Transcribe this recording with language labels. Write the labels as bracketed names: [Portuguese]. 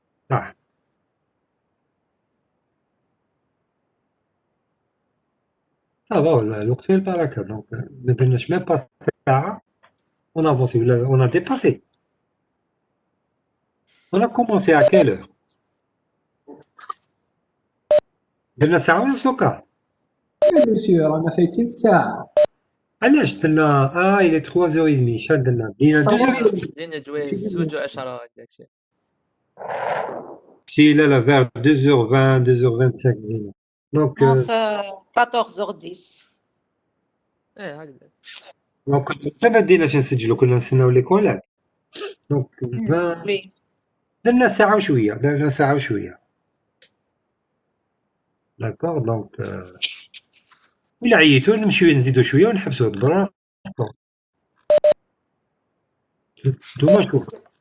[Arabic] صح صافا الوقت فيه البركة دونك ما درناش ميم با ساعة [French] on a avancé on a dépassé on a commencé à quelle heure [Arabic] درنا ساعة ونص دوكا [French] Oui, monsieur, [Arabic] رانا فايتين الساعة. علاش درنا [French] il est 3h30 [Arabic] شحال درنا بدينا 2h30 بدينا جوايز 2:10 داكشي. [French] si لا vers 2h20 2h25 بدينا دونك Non, c'est 14h10. [Arabic] هكذا. دونك حتى ما بديناش نسجلو كنا نستناو لي كولات دونك 20 [French] Oui. [Arabic] درنا ساعة وشوية درنا ساعة وشوية داكور دونك إلا عييتو نمشيو نزيدو شوية ونحبسو دبر راسكم نتوما شوفو